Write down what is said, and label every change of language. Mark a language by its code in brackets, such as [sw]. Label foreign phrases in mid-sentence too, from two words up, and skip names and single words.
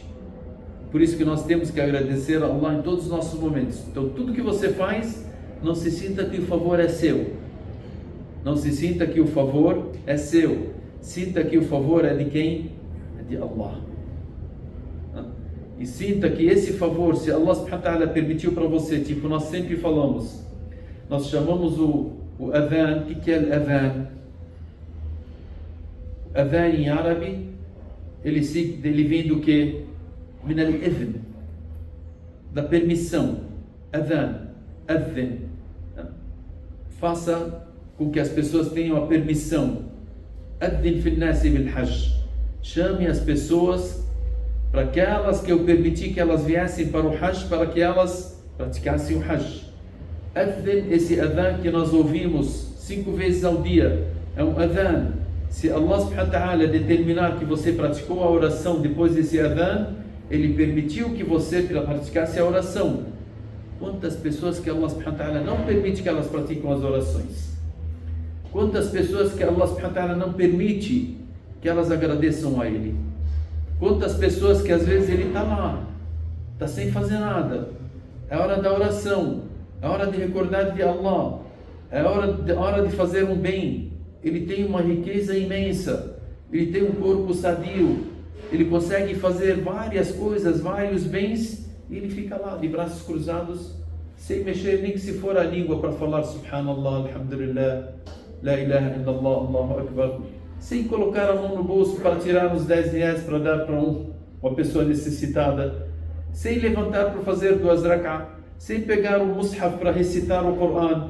[pt] Por isso que nós temos que agradecer a Allah em todos os nossos momentos. Então tudo que você faz, não se sinta que o favor é seu. Não se sinta que o favor é seu. Sinta que o favor é de quem? É de Allah. E sinta que esse favor, se Allah [ar] سبحانه وتعالى [pt] permitiu para você, tipo nós sempre falamos, nós chamamos o adhan. O que é o adhan? Adhan em árabe, ele vem do que? [ar] من الإذن, [pt] da permissão. Adhan, adhan. Faça com que as pessoas tenham a permissão. [ar] أذن في الناس بالحج. [pt] Chame as pessoas para aquelas que eu permiti que elas viessem para o Hajj, para que elas praticassem o Hajj. Adhan, esse adhan que nós ouvimos 5 vezes ao dia, é um adhan. Se Allah [ar] سبحانه وتعالى [pt] determinar que você praticou a oração depois desse adhan, Ele permitiu que você praticasse a oração. Quantas pessoas que Allah [ar] سبحانه وتعالى [pt] não permite que elas pratiquem as orações? Quantas pessoas que Allah [ar] سبحانه وتعالى [pt] não permite que elas agradeçam a Ele? Quantas pessoas que às vezes Ele está lá, está sem fazer nada. É hora da oração, é hora de recordar de Allah, é hora de fazer um bem. Ele tem uma riqueza imensa, ele tem um corpo sadio, ele consegue fazer várias coisas, vários bens, e ele fica lá de braços cruzados, sem mexer nem que se for a língua para falar [ar] سبحان الله، الحمد لله، لا إله إلا الله، الله أكبر, [pt] sem colocar a mão no bolso para tirar os 10 reais para dar para uma pessoa necessitada, sem levantar para fazer 2 rak'ah, sem pegar o mushaf para recitar o Corão.